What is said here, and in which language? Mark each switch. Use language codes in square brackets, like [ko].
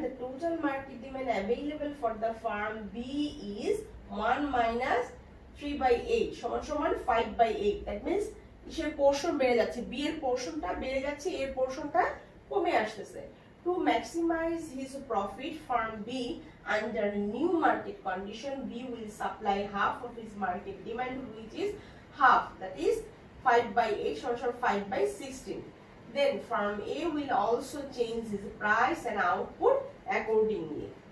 [en] The total market demand available for the firm B is 1 minus [bn] 3/8 সমান সমান 5/8, that means কিসের portion বেড়ে যাচ্ছে, বি এর পোর্শনটা বেড়ে যাচ্ছে, এর পোর্শনটা কমে আসতেছে। [en] To maximize his profit firm B under new market condition, B will supply half of his market demand, which is half, that is 5/8 or 5/16. Then firm A will also change his price and output accordingly.